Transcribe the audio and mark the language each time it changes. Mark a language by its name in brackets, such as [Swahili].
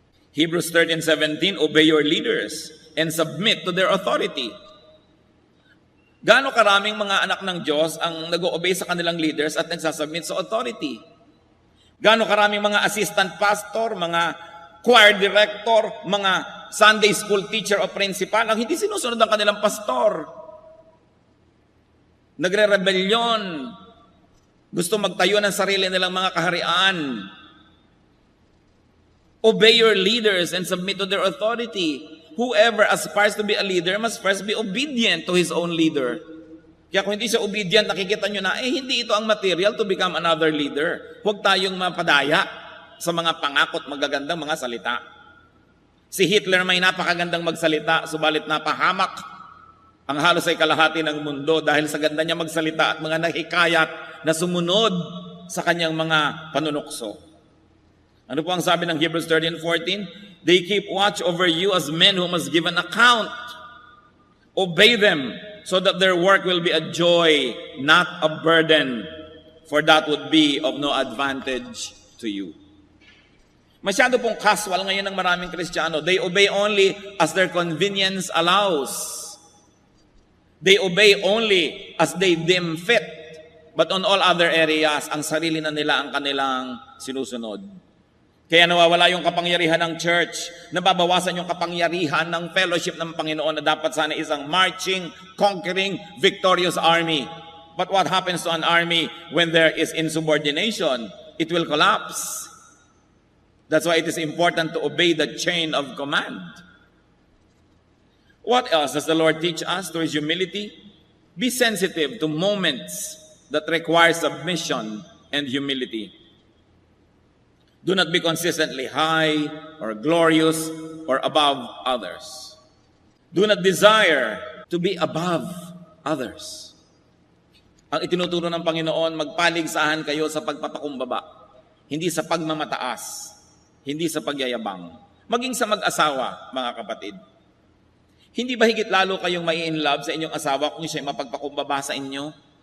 [English] Hebrews 13:17, obey your leaders and submit to their authority. [Filipino] Gaano karaming mga anak ng Diyos ang nag-o-obey sa kanilang leaders at nagsasubmit sa authority? Gaano karaming mga assistant pastor, mga choir director, mga Sunday school teacher o principal ang hindi sinusunod ang kanilang pastor? Nagre-rebelyon, gusto magtayo ng sarili nilang mga kaharian. [English] Obey your leaders and submit to their authority. Whoever aspires to be a leader must first be obedient to his own leader. [Filipino] Kaya kung hindi siya obedient, nakikita nyo na, hindi ito ang material [English] to become another leader. [Filipino] Huwag tayong mapadaya sa mga pangakot magagandang mga salita. Si Hitler may napakagandang magsalita, subalit napahamak ang halos ay kalahati ng mundo dahil sa ganda niya magsalita at mga nahikayat na sumunod sa kanyang mga panunukso. Ano po ang sabi ng Hebrews 13:14? [English] They keep watch over you as men who must give an account. Obey them so that their work will be a joy, not a burden, for that would be of no advantage to you. [Filipino] Masyado pong casual ngayon ng maraming Kristiyano. [English] They obey only as their convenience allows. They obey only as they deem fit. But on all other areas, [Filipino] ang sarili na nila ang kanilang sinusunod. Kaya nawawala yung kapangyarihan ng church, nababawasan yung kapangyarihan ng fellowship ng Panginoon na dapat sana isang [English] marching, conquering, victorious army. But what happens to an army when there is insubordination? It will collapse. That's why it is important to obey the chain of command. What else does the Lord teach us through His humility? Be sensitive to moments that require submission and humility. Do not be consistently high or glorious or above others. Do not desire to be above others. [Filipino] Ang itinuturo ng Panginoon, magpaligsahan kayo sa pagpapakumbaba, hindi sa pagmamataas, hindi sa pagyayabang. Maging sa mag-asawa, mga kapatid. Hindi ba higit lalo kayong mai-inlove sa inyong asawa kung siya'y mapagpakumbaba sa inyo?